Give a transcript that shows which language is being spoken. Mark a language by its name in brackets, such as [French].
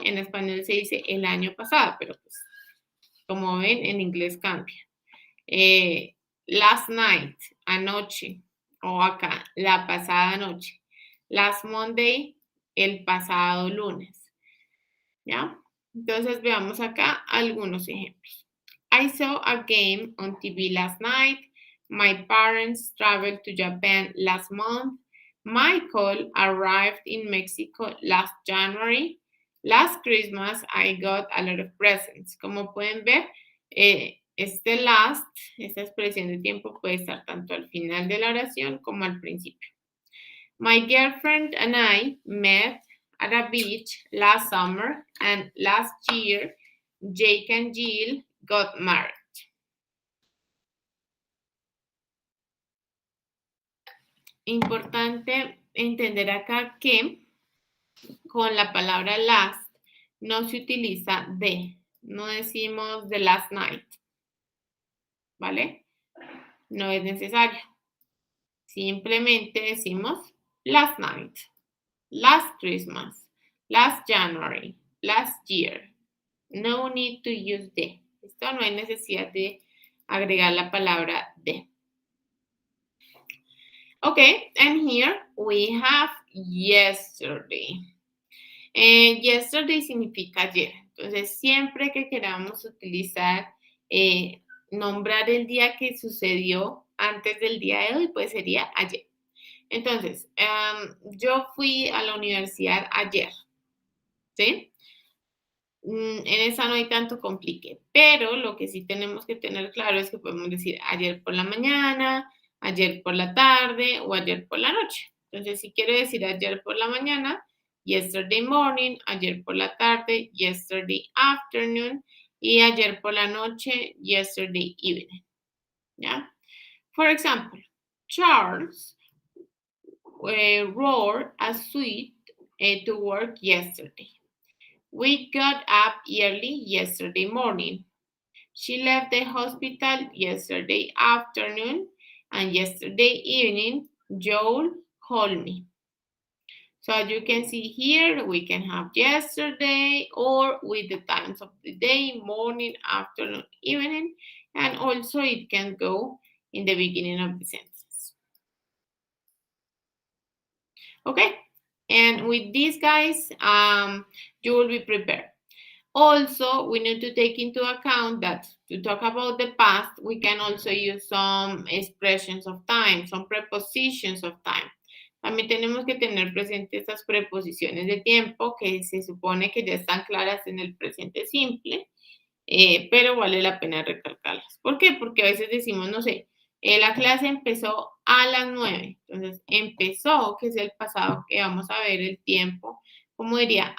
[Spanish] En español se dice el año pasado, pero pues, como ven, en inglés cambia. [English] Last night, [Spanish] anoche, o acá, la pasada noche. [English] Last Monday, [Spanish] el pasado lunes. ¿Ya? Entonces veamos acá algunos ejemplos. [English] I saw a game on TV last night. My parents traveled to Japan last month. Michael arrived in Mexico last January. Last Christmas, I got a lot of presents. [Spanish] Como pueden ver, este last, esta expresión de tiempo puede estar tanto al final de la oración como al principio. [English] My girlfriend and I met at a beach last summer, and last year, Jake and Jill got married. [Spanish] Importante entender acá que con la palabra last no se utiliza de, no decimos [English] the last night, [Spanish] ¿vale? No es necesario. Simplemente decimos [English] last night, last Christmas, last January, last year. No need to use the. [Spanish] Esto no hay necesidad de agregar la palabra de. [English] Okay, and here we have yesterday. [Spanish] Yesterday significa ayer. Entonces, siempre que queramos utilizar, nombrar el día que sucedió antes del día de hoy, pues sería ayer. Entonces, yo fui a la universidad ayer, ¿sí? En esa no hay tanto complique, pero lo que sí tenemos que tener claro es que podemos decir ayer por la mañana, ayer por la tarde o ayer por la noche. Entonces, si quiero decir ayer por la mañana, [English] yesterday morning, [Spanish] ayer por la tarde, [English] yesterday afternoon, [Spanish] y ayer por la noche, [English] yesterday evening. [Spanish] ¿Ya? [English] For example, Charles rode a suite to work yesterday. We got up early yesterday morning. She left the hospital yesterday afternoon, and yesterday evening, Joel called me. So as you can see here, we can have yesterday or with the times of the day, morning, afternoon, evening, and also it can go in the beginning of the sentence. Okay, and with these guys, you will be prepared. Also, we need to take into account that to talk about the past, we can also use some expressions of time, some prepositions of time. [Spanish] También tenemos que tener presente estas preposiciones de tiempo que se supone que ya están claras en el presente simple, pero vale la pena recalcarlas. ¿Por qué? Porque a veces decimos, no sé, la clase empezó a las 9. Entonces, empezó, que es el pasado, que vamos a ver el tiempo. ¿Cómo diría?